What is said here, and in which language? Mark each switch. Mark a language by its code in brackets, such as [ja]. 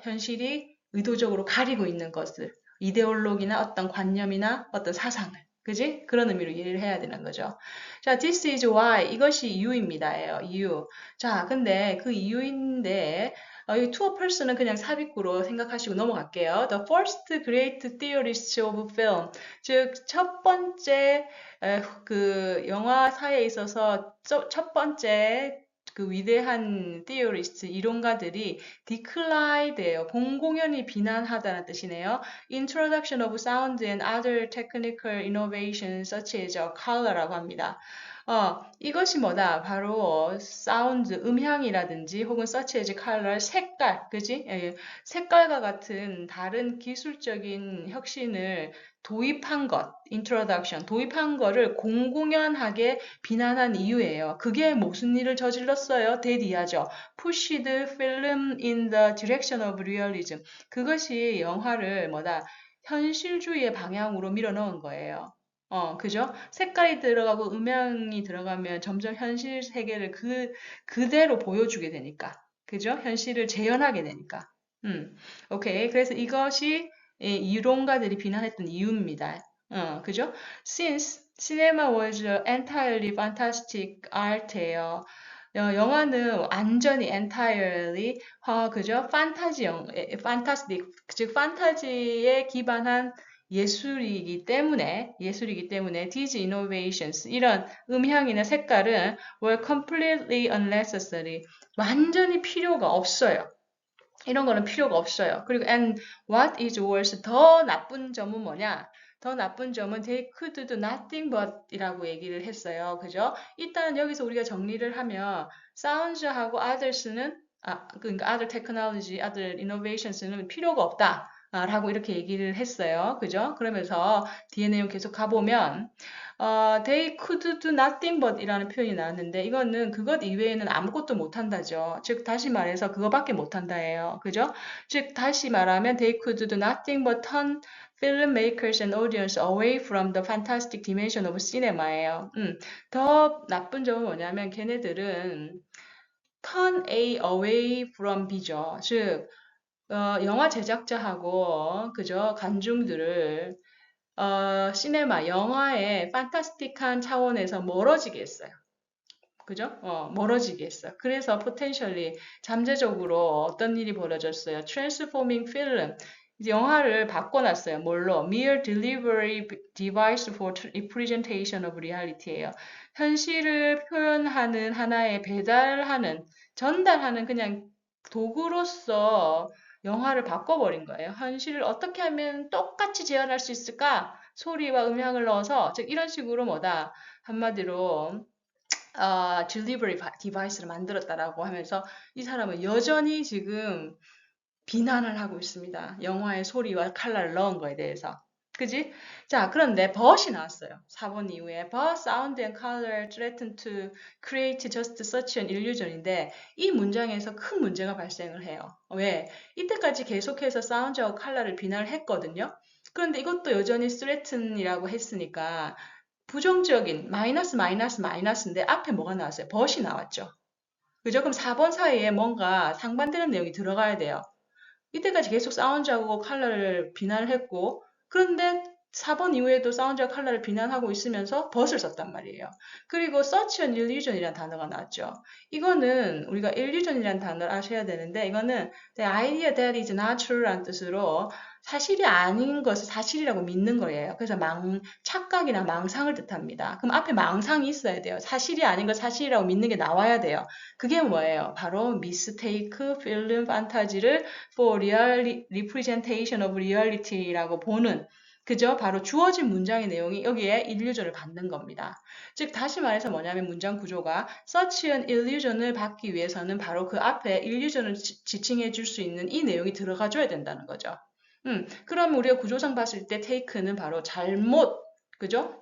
[ko] 현실이 의도적으로 가리고 있는 것을. 이데올로기나 어떤 관념이나 어떤 사상을. 그지? 그런 의미로 이해를 해야 되는 거죠. 자, [en] this is why. [ko] 이것이 이유입니다예요. 이유. 자, 근데 그 이유인데, 이 [en] to a person [ko] 은 그냥 삽입구로 생각하시고 넘어갈게요. [en] The first great theorist of film. [ko] 즉, 첫 번째 그 영화사에 있어서 첫 번째 그 위대한 theorist 이론가들이 decline예요. 공공연히 비난하다는 뜻이네요. [en] Introduction of sound and other technical innovations such as color [ko] 라고 합니다. 이것이 뭐다? 바로 사운드, 음향이라든지 혹은 such as color, 색깔, 그지? 예, 색깔과 같은 다른 기술적인 혁신을 도입한 것, introduction, 도입한 거를 공공연하게 비난한 이유예요. 그게 무슨 일을 저질렀어요? 대디하죠. [en] Pushed film in the direction of realism. [ko] 그것이 영화를 뭐다? 현실주의의 방향으로 밀어넣은 거예요. 그죠? 색깔이 들어가고 음향이 들어가면 점점 현실 세계를 그대로 보여주게 되니까. 그죠? 현실을 재현하게 되니까. 오케이. 그래서 이것이 이론가들이 비난했던 이유입니다. 그죠? [en] Since cinema was entirely fantastic art예요. [ko] 영화는 완전히 entirely 그죠? fantastic 즉 판타지에 기반한 예술이기 때문에 [en] these innovations [ko] 이런 음향이나 색깔은 [en] were completely unnecessary [ko] 완전히 필요가 없어요. 이런 거는 필요가 없어요. 그리고 [en] and what is worse [ko] 더 나쁜 점은 뭐냐? 더 나쁜 점은 [en] they could do nothing but [ko] 이라고 얘기를 했어요. 그죠? 일단 여기서 우리가 정리를 하면 sounds하고 others는 그러니까 [en] other technology, other innovations [ko] 는 필요가 없다. 라고 이렇게 얘기를 했어요. 그죠? 그러면서 뒤에 내용 계속 가보면 [en] they could do nothing but [ko] 이라는 표현이 나왔는데 이거는 그것 이외에는 아무것도 못한다죠. 즉 다시 말해서 그거밖에 못한다예요. 그죠? 즉 다시 말하면 [en] they could do nothing but turn filmmakers and audience away from the fantastic dimension of cinema예요. [ko] 더 나쁜 점은 뭐냐면 걔네들은 [en] turn A away from B [ko] 죠. 즉 영화 제작자하고 그죠? 관중들을 시네마, 영화의 판타스틱한 차원에서 멀어지게 했어요. 그죠? 멀어지게 했어요. 그래서 potentially 잠재적으로 어떤 일이 벌어졌어요? [en] Transforming film. [ko] 이제 영화를 바꿔놨어요. 뭘로? [en] Mere delivery device for representation of reality예요. [ko] 현실을 표현하는 하나의 배달하는, 전달하는 그냥 도구로서 영화를 바꿔버린 거예요. 현실을 어떻게 하면 똑같이 재현할 수 있을까? 소리와 음향을 넣어서, 즉 이런 식으로 뭐다? 한마디로 delivery device를 만들었다라고 하면서 이 사람은 여전히 지금 비난을 하고 있습니다. 영화의 소리와 칼라를 넣은 거에 대해서. 그지? 자, 그런데 but이 나왔어요. 4번 이후에 [en] but sound and color threaten to create just such an illusion [ko] 인데 이 문장에서 큰 문제가 발생을 해요. 왜? 이때까지 계속해서 사운드와 컬러를 비난을 했거든요. 그런데 이것도 여전히 threaten이라고 했으니까 부정적인 마이너스인데 앞에 뭐가 나왔어요? but이 나왔죠. 그죠? 그럼 4번 사이에 뭔가 상반되는 내용이 들어가야 돼요. 이때까지 계속 사운드하고 컬러를 비난을 했고 그런데 4번 이후에도 사운드와 컬러를 비난하고 있으면서 벗을 썼단 말이에요. 그리고 search an illusion이라는 단어가 나왔죠. 이거는 우리가 illusion이라는 단어를 아셔야 되는데 이거는 [en] the idea that is not true [ko] 라는 뜻으로 사실이 아닌 것을 사실이라고 믿는 거예요. 그래서 착각이나 망상을 뜻합니다. 그럼 앞에 망상이 있어야 돼요. 사실이 아닌 걸 사실이라고 믿는 게 나와야 돼요. 그게 뭐예요? [en] 바로 mistake film 판타지를 for representation of reality [ko] 라고 보는 그죠? 바로 주어진 문장의 내용이 여기에 illusion을 받는 겁니다. 즉 다시 말해서 뭐냐면 문장 구조가 [en] such an illusion [ko] 을 받기 위해서는 바로 그 앞에 illusion을 지칭해 줄 수 있는 이 내용이 들어가 줘야 된다는 거죠. 그러면 우리가 구조상 봤을 때 take는 바로 잘못 그죠?